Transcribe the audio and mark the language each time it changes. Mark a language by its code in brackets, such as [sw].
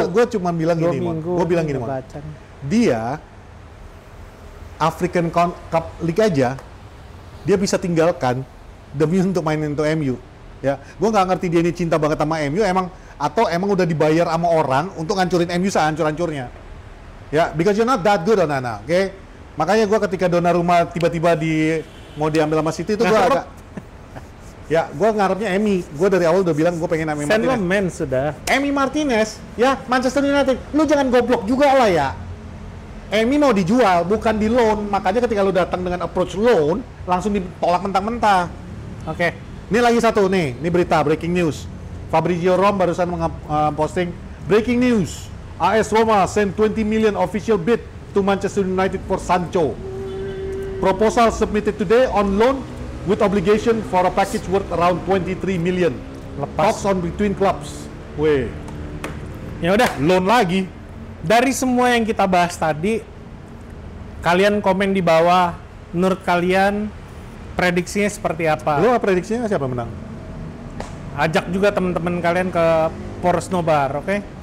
[id] Gue cuma bilang gini, Mon. Gue bilang gini, Mon. Dia African Cup League aja dia bisa tinggalkan demi untuk main untuk MU. Ya, gue nggak ngerti dia ini cinta banget sama MU atau emang udah dibayar sama orang untuk ngancurin MU sehancur-hancurnya. [en] Ya, because you're not that good, Onana, oke? [id] Okay? Makanya gue ketika Donnarumma tiba-tiba mau diambil sama City itu gue agak ya, gue ngarepnya Emi. Gue dari awal udah bilang gue pengen Emi Martinez. Sudah. Emi Martinez, ya Manchester United. Lu jangan goblok juga lah ya. Emi mau dijual, bukan di loan. Makanya ketika lu datang dengan approach loan, langsung ditolak mentah-mentah. Oke. Ini lagi satu nih, ini berita breaking news. Fabrizio Rom barusan posting breaking news. [en] AS Roma send 20 million official bid to Manchester United for Sancho. Proposal submitted today on loan with obligation for a package worth around 23 million. Talks on between clubs. Weh. [id] Ya udah, Loan lagi. dari semua yang kita bahas tadi, kalian komen di bawah, menurut kalian prediksinya seperti apa? Lo prediksinya siapa menang? Ajak juga teman-teman kalian ke Poros Nobar, oke?